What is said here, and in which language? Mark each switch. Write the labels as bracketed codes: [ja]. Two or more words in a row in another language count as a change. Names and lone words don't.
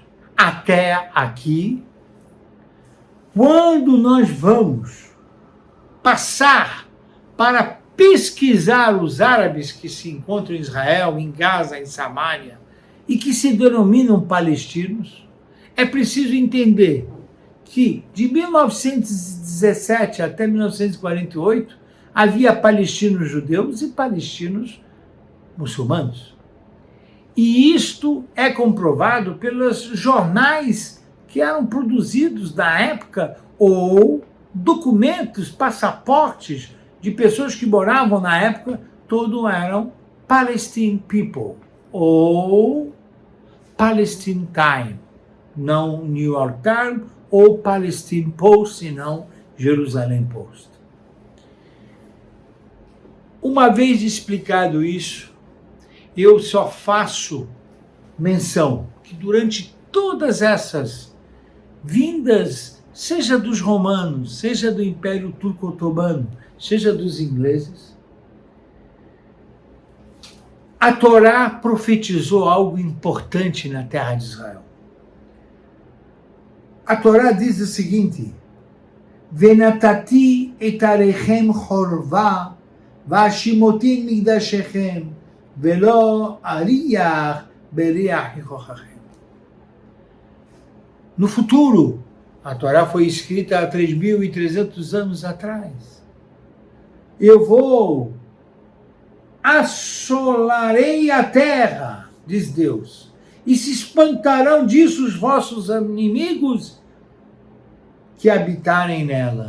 [pt] Até aqui, quando nós vamos passar para pesquisar os árabes que se encontram em Israel, em Gaza, em Samária, e que se denominam palestinos, é preciso entender que de 1917 até 1948 havia palestinos judeus e palestinos muçulmanos. E isto é comprovado pelos jornais que eram produzidos na época ou documentos, passaportes de pessoas que moravam na época, todos eram Palestine People ou Palestine Time, não New York Times, ou Palestine Post, e não Jerusalém Post. Uma vez explicado isso, eu só faço menção que durante todas essas vindas, seja dos romanos, seja do Império Turco-Otomano, seja dos ingleses, a Torá profetizou algo importante na terra de Israel. A Torá diz o seguinte: [he] ונתתי את עריכם חרבה והשמותי את מקדשיכם ולא אריח בריח ניחחכם. [pt] No futuro, a Torá foi escrita há 3.300 anos atrás. Eu assolarei a terra, diz Deus, e se espantarão disso os vossos inimigos que habitarem nela.